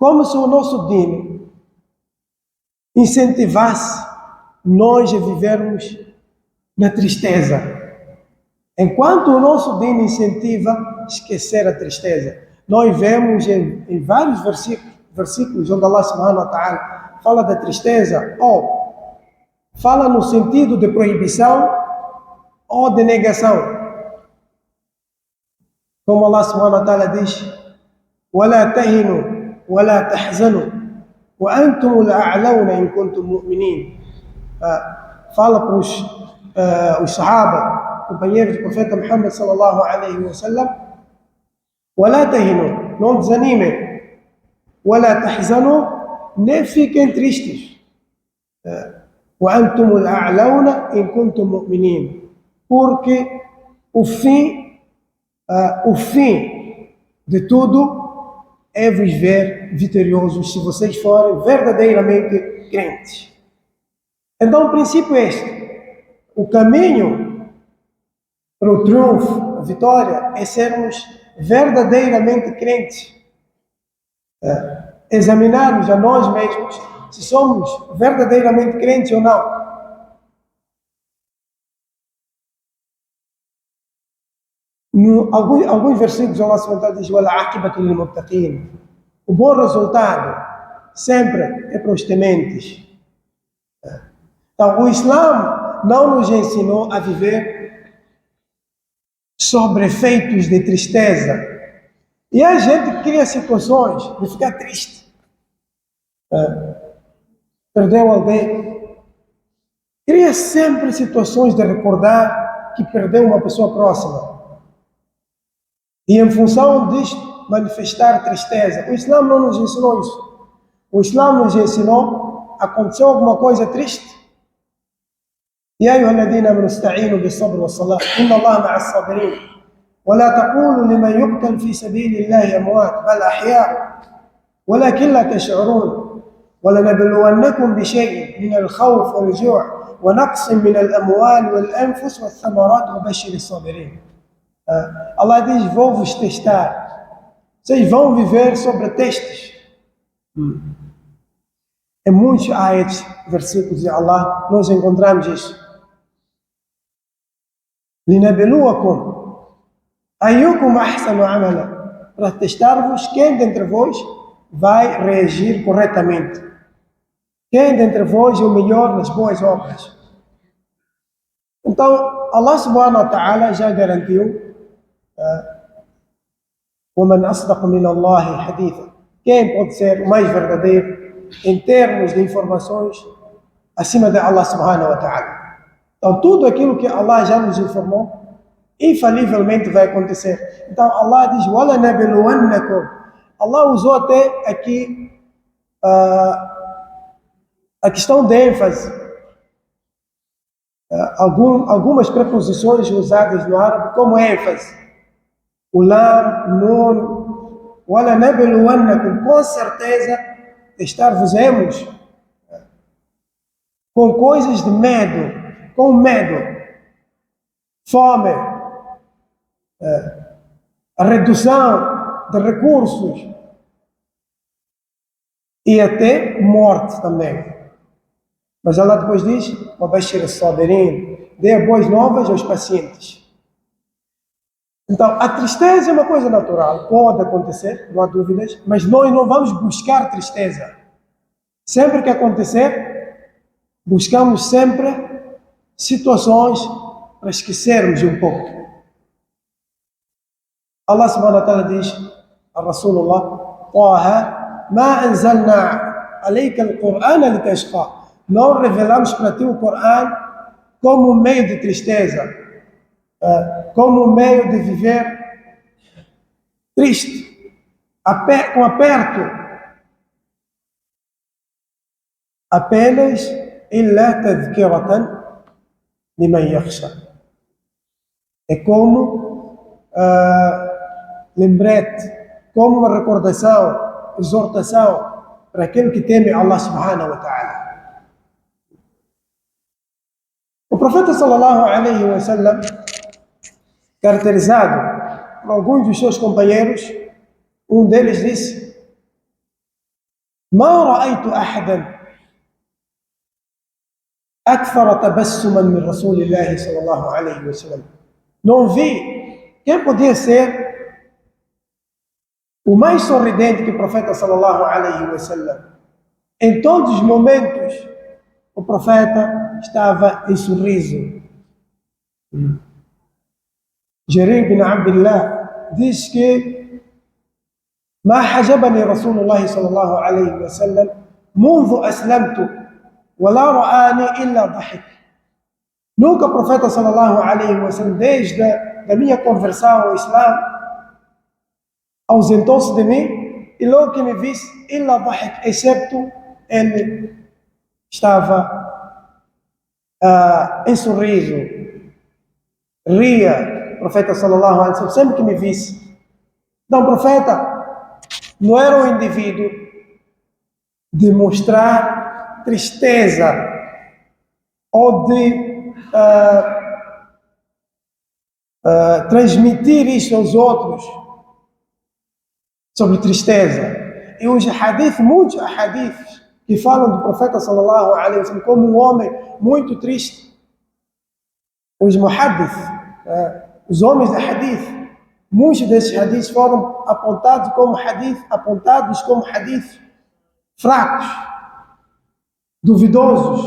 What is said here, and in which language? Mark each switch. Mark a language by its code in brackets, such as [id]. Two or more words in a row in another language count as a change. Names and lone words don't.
[pt] Como se o nosso dino incentivasse nós a vivermos na tristeza. Enquanto o nosso dino incentiva esquecer a tristeza. Nós vemos em vários versículos onde Allah [ar] سبحانه وتعالى [pt] fala da tristeza, ou fala no sentido de proibição ou de negação. [ar] Como Allah سبحانه وتعالى diz: وَلَا تَهِنُوا وَلَا تَحْزَنُوا وَأَنْتُمُ الْأَعْلَوْنَ إِن كُنتُم مُؤْمِنِينَ. [pt] Fala para os sahaba, companheiros do profeta Muhammad [ar] صلى الله عليه وسلم: وَلَا تَهِنُوا, [pt] não desanimem, [ar] وَلَا تَحْزَنُوا, [pt] nem fiquem tristes, [ar] وَأَنْتُمُ الْأَعْلَوْنَ إِن كُنتُم مُؤْمِنِينَ, [pt] porque o fim de tudo é vos ver vitoriosos se vocês forem verdadeiramente crentes. Então, o princípio é este: o caminho para o triunfo, a vitória, é sermos verdadeiramente crentes. Examinarmos a nós mesmos se somos verdadeiramente crentes ou não. Alguns versículos Allah [ar] سبحانه وتعالى [pt] diz: [ar] وَالْعَاقِبَةُ لِلْمُتَّقِينَ. [pt] O bom resultado sempre é para os tementes. Então, o Islã não nos ensinou a viver sobre efeitos de tristeza. E a gente cria situações de ficar triste. Perdeu alguém. Cria sempre situações de recordar que perdeu uma pessoa próxima. E em função disto, manifestar tristeza. O Islã não nos ensinou isso. O Islã nos ensinou: aconteceu alguma coisa triste, [ar] يا أيها الذين آمنوا استعينوا بالصبر والصلاة إن الله مع الصابرين ولا تقولوا لمن يقتل في سبيل الله أموات بل أحياء ولكن لا تشعرون ولنبلونكم بشيء من الخوف والجوع ونقص من الأموال والأنفس والثمرات وبشر الصابرين. [pt] Allah diz: vou vos testar. Vocês vão viver sobre testes. Em muitos ayats, versículos de Allah, nós encontramos isso. [ar] لِنَبْلُوَكُمْ أَيُّكُمْ أَحْسَنُ عَمَلًا, [pt] para testar-vos quem dentre vós vai reagir corretamente. Quem dentre vós é o melhor nas boas obras. Então, Allah [ar] سبحانه وتعالى [pt] já garantiu: [ar] وَمَنْ أَصْدَقُ مِنَ اللَّهِ حَدِيثًا. [pt] Quem pode ser o mais verdadeiro em termos de informações acima de Allah [ar] سبحانه وتعالى? [pt] Então, tudo aquilo que Allah já nos informou, infalivelmente vai acontecer. Então, Allah diz: [ar] وَلَنَبْلُوَنَّكُمْ. [pt] Allah usou até aqui a questão de ênfase. Algumas preposições usadas no árabe como ênfase. O lam, nun, وَلَنَبْلُوَنَّكُمْ, com certeza testar-vos-emos com coisas de medo, com medo, fome, a redução de recursos e até morte também. Mas Allah depois diz: [ar] وَبَشِّرِ الصَّابِرِينَ, [pt] dê boas novas aos pacientes. Então, a tristeza é uma coisa natural, pode acontecer, não há dúvidas, mas nós não vamos buscar tristeza. Sempre que acontecer, buscamos sempre situações para esquecermos um pouco. Allah [ar] سبحانه وتعالى [pt] diz a Rasulullah: [ar] طه ما أنزلنا عليك القرآن لتشقى. [pt] Não revelamos para ti o Corão como um meio de tristeza, como um meio de viver triste, com aperto. [ar] Apenas إلا تذكرة لمن يخشى. [pt] É como lembrete, como uma recordação, exortação para aquele que teme Allah [ar] سبحانه وتعالى. [pt] O profeta [ar] صلى الله عليه وسلم, [pt] caracterizado por alguns dos seus companheiros, um deles disse: [ar] ما رأيت أحدا أكثر تبسما من رسول الله صلى الله عليه وسلم. [pt] Não vi quem podia ser o mais sorridente que o profeta [ar] صلى الله عليه وسلم. [pt] Em todos os momentos, o profeta estava em sorriso. [ar] Jarir bin Abdullah [pt] diz que [ar] ما حجبني رسول الله صلى الله عليه وسلم منذ أسلمت ولا رآني إلا ضحك. [pt] Nunca o profeta [ar] صلى الله عليه وسلم, [pt] desde a minha conversão ao Islã, ausentou-se de mim e logo que me visse, [ar] illa ضحك, [pt] excepto ele estava em sorriso, ria, o profeta [ar] صلى الله عليه وسلم, [pt] sempre que me visse. Então o profeta não era um indivíduo de mostrar tristeza ou de transmitir isso aos outros sobre tristeza. E os hadith, muitos hadiths que falam do profeta [ar] صلى الله عليه وسلم [pt] como um homem muito triste. Os muhaddith, os homens de hadith, muitos desses hadiths foram apontados como hadiths fracos, duvidosos.